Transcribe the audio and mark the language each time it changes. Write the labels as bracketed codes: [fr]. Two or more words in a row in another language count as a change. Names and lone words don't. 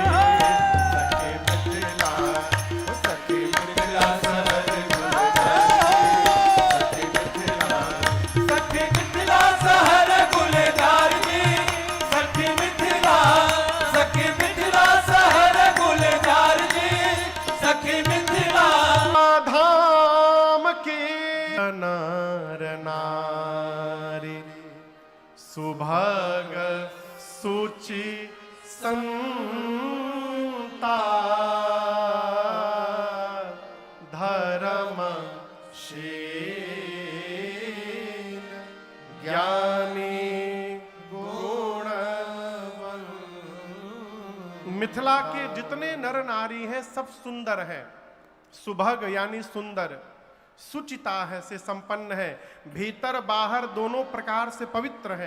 [hi] सखी मिथिला, ओ सखी मिथिला सहर गुलजार जी। सखी मिथिला, सखी मिथिला शहर गुलजार जी। सखी मिथिला, सखी मिथिला शहर गुलजार जी। सखी मिथिला धाम की नर नारी। सुभग सूचि संता धर्म शील ज्ञानी गुणवान। मिथिला के जितने नर नारी हैं सब सुंदर हैं। सुभग यानी सुंदर, सुचिता है से संपन्न है, भीतर बाहर दोनों प्रकार से पवित्र है।